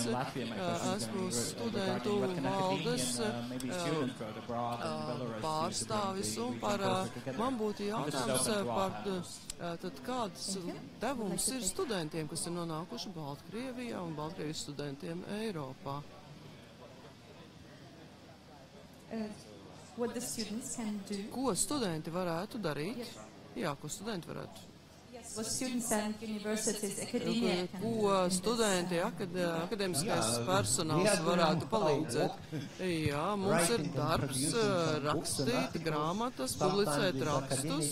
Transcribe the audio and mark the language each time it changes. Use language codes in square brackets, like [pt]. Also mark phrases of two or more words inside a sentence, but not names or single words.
[lv] Esmu studentu valdes pārstāvis, un man būtu jautājums par tad kāds devums ir studentiem, kas ir nonākuši Baltkrievijā un Baltkrievijas studentiem Eiropā. [en] What the students can do. [lv] Ko studenti varētu darīt? Jā, ko studenti varētu Ko studenti, akadēmiskais personāls varētu palīdzēt? Jā, mums ir darbs, rakstīt grāmatas, publicēt rakstus.